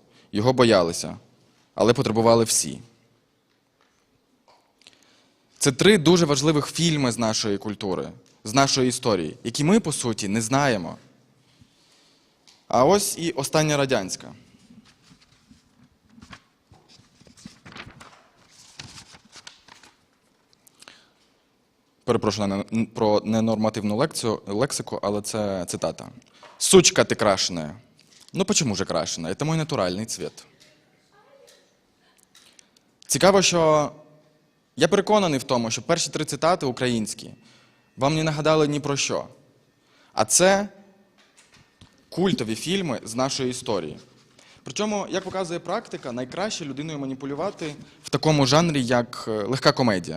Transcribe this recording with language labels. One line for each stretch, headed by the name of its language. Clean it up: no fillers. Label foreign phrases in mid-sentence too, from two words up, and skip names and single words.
Ukrainian: Його боялися, але потребували всі. Це 3 дуже важливих фільми з нашої культури, з нашої історії, які ми, по суті, не знаємо. А ось і остання радянська. Перепрошую про ненормативну лексику, але це цитата.
Russian: «Сучка ты крашеная». Ну почему же крашеная? Это мой натуральный цвет.
Ukrainian: Цікаво, що я переконаний в тому, що перші 3 цитати українські вам не нагадали ні про що. А це культові фільми з нашої історії. Причому, як показує практика, найкраще людиною маніпулювати в такому жанрі, як легка комедія.